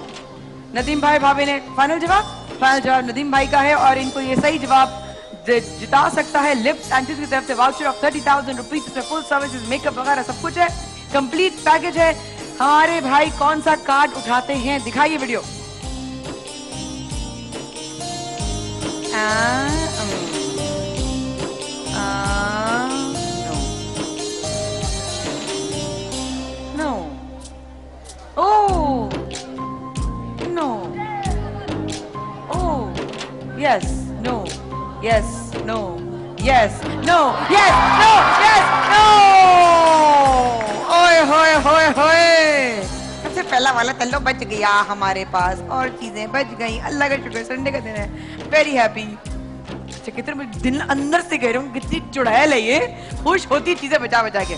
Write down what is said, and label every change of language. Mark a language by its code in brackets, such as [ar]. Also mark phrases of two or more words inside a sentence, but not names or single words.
[ur] ندیم بھائی بھابھی نے فائنل جواب؟ فائنل جواب ندیم بھائی کا ہے، اور ان کو یہ صحیح جواب جتا سکتا ہے لپس اینڈ ٹپس کی طرف سے [en] voucher of 30,000 rupees, [ur] اس میں [en] full services, [ur] میک اپ وغیرہ سب کچھ ہے, [en] complete package [ur] ہے. ہمارے بھائی کون سا کارڈ اٹھاتے ہیں، دکھائیے ویڈیو. [en] No. Oh. No. Oh. Yes. No. Yes. No. Yes. No. Yes. No. Yes. No. [ur] اوئے ہوئے ہوئے ہوئے، سب سے پہلا والا تلو بچ گیا ہمارے پاس، اور چیزیں بچ گئی. اللہ کا شکر، سنڈے کا دن ہے, [en] very happy. [ur] اچھا کتنے مجھے دل اندر سے کہہ رہا ہوں، کتنی چڑیل ہے یہ، خوش ہوتی چیزیں بچا بچا کے.